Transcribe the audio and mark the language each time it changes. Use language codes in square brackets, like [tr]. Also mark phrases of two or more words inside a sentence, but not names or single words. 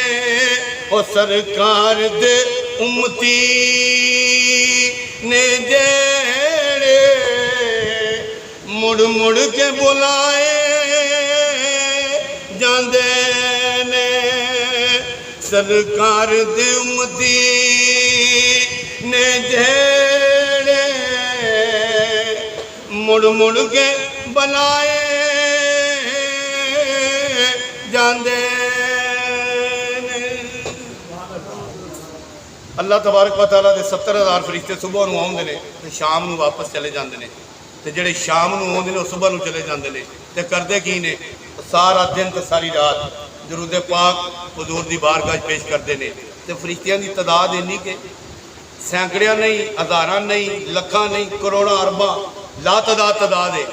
[pa] او سرکار دے امتی نے جیڑے مڑ مڑ کے بلائے جاندے نے. سرکار دے امتی نے جیڑے مڑ مڑ کے بلائے جاندے. [ar] الله تبارك وتعالى [pa] دے 70,000 فرشتے صبح نوں آؤندے نے تے شام نوں واپس چلے جاندے نے. تے جیڑے شام نوں آؤندے نے صبح نوں چلے جاندے نے. تے کردے کی نے? سارا دن تے ساری رات درود پاک حضور دی بارگاہ پیش کردے نے. تے فرشتیاں دی تعداد انی کہ سینکڑیاں نہیں، ہزاراں نہیں، لکھاں نہیں، کروڑاں ارباں تعداد ہے.